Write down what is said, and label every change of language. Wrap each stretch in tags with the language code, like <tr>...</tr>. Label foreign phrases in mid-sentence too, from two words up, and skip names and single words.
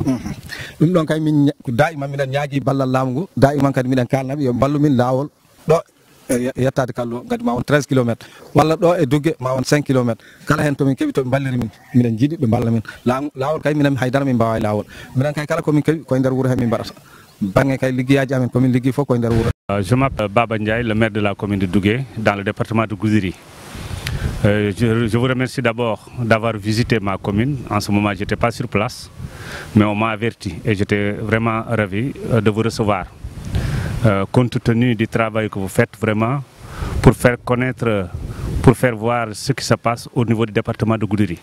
<ff>dum don kay min ko daima minen ñaagi ballal laamu ngu daima kadi minen kalnabe yo ballu min lawol do yettade kallo gadi ma won 13 km walla do e dugge ma won 5 km kala hen to min kebi to balliri min minen jidi be balla min lawol kay minen haydara min bawa lawol minen kay kala ko min kebi ko nder wuro he min barata bangé kay liggéeyaji amen ko min liggéey fo ko nder wuro.</ff> <fr>Je m'appelle Baba Ndiaye, le maire de la commune de Dougué, dans le département de Goudiri. Je vous remercie d'abord d'avoir visité ma commune. En ce moment, je n'étais pas sur place, mais on m'a averti et j'étais vraiment ravi de vous recevoir. Compte tenu du travail que vous faites vraiment pour faire connaître, pour faire voir ce qui se passe au niveau du département de Goudiri.</fr>